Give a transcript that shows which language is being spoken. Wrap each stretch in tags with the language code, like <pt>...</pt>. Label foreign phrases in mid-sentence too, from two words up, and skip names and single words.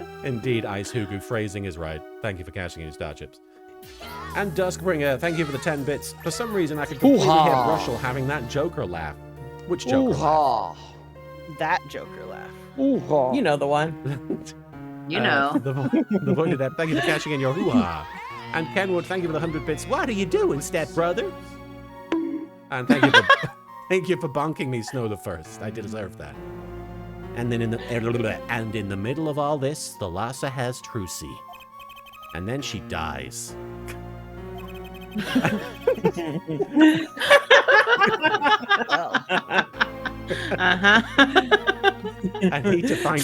<en>Indeed, Ice Hugu, phrasing is right. Thank you for cashing in your star chips. And Duskbringer, thank you for the 10 bits. For some reason, I could completely hear Hoo-ha. Russell having that Joker laugh. Which Joker laugh? Ooh-ha. That Joker laugh. Ooh-ha. You know the one. You know. The voided app, thank you for cashing in your hoo-ha. And Kenwood, thank you for the 100 bits. What are you doing, stepbrother? And thank you for thank you for bonking me, Snow the First. I deserve that. And then in the middle of all this, the Lhasa has Trucy. And then she dies. I need to find</en>